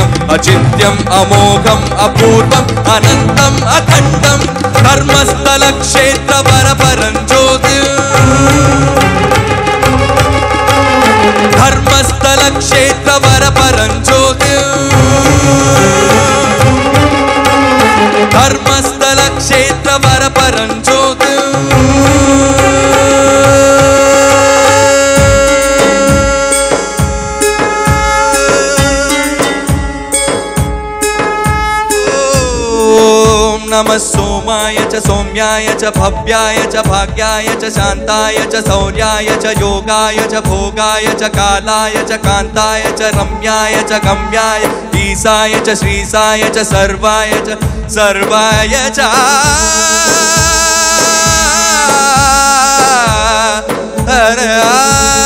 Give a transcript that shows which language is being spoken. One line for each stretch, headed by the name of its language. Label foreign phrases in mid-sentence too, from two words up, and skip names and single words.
Telugu: అచిత్యం అమోఘం అపూర్వం అనంతం అఖండం ధర్మస్థల క్షేత్ర వరపరం జ్యోతి ధర్మస్థల క్షేత్ర వరపరం జ్యోతి ధర్మస్థల క్షేత్ర వరపరం జ్యోతి
Sanskrit: नमः सोमाय च सौम्याय च भव्याय च भाग्याय च शान्ताय च शौर्याय च योगाय च भोगाय च कालाय च कान्ताय च रम्याय च गम्याय ईशाय च श्रीशाय च सर्वाय च सर्वाय च हरे